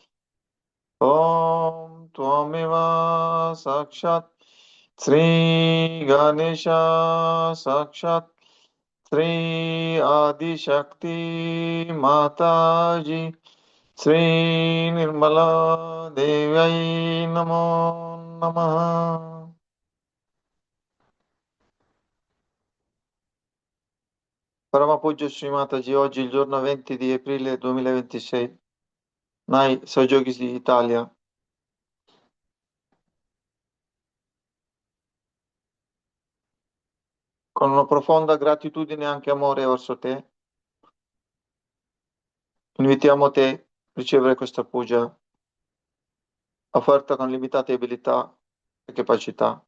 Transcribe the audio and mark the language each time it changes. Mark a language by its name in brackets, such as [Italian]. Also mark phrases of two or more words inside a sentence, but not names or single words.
[Sanskrit] Om Tvameva Sakshat Sri Ganesha Sakshat Sri Adishakti Mataji Sri Nirmala Devyai Namo Namaha. Paramapuggio Sri Mataji, [Italian] oggi il giorno 20 di aprile 2026, Nai Sagyogis di Italia. Con una profonda gratitudine e anche amore verso te, invitiamo te a ricevere questa puja offerta con limitate abilità e capacità.